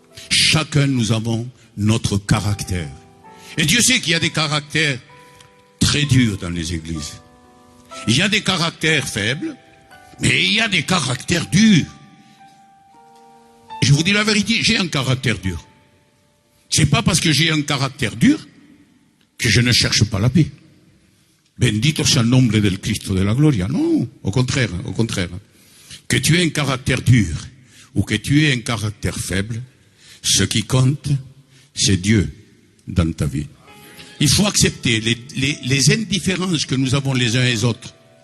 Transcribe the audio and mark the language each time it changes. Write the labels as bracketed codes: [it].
[fr] Chacun, nous avons notre caractère. Et Dieu sait qu'il y a des caractères très durs dans les églises. Il y a des caractères faibles, mais il y a des caractères durs. Je vous dis la vérité, j'ai un caractère dur. C'est pas parce que j'ai un caractère dur que je ne cherche pas la paix. [es] Bendito sea el nombre del Cristo de la gloria. [fr] Non, au contraire, au contraire. Que tu aies un caractère dur ou que tu aies un caractère faible, ce qui compte, c'est Dieu dans ta vie. Il faut accepter les indifférences que nous avons les uns et les autres.